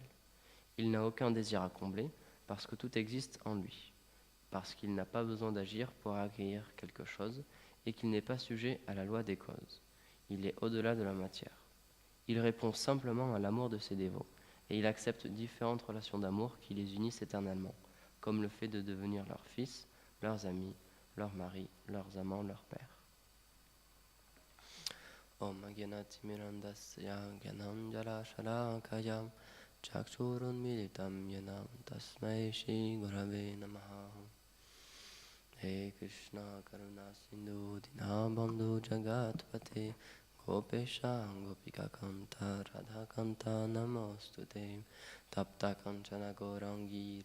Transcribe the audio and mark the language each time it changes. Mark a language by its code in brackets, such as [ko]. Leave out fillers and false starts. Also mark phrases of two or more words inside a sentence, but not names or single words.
[fr] Il n'a aucun désir à combler parce que tout existe en lui, parce qu'il n'a pas besoin d'agir pour acquérir quelque chose et qu'il n'est pas sujet à la loi des causes. Il est au-delà de la matière. Il répond simplement à l'amour de ses dévots et il accepte différentes relations d'amour qui les unissent éternellement, comme le fait de devenir leurs fils, leurs amis, leurs maris, leurs amants, leurs pères. [sa] Om Agyanati Mirandasya Gyanam Jala Shalakayam Chakshurun Militam Yanam Tasmai Shri Gurave Namaha. He Krishna Karuna Sindhu Dinabandhu Jagatpate Gopesha Gopika Kanta Radha Kanta Namostute Tapta Kanchana Gaurangi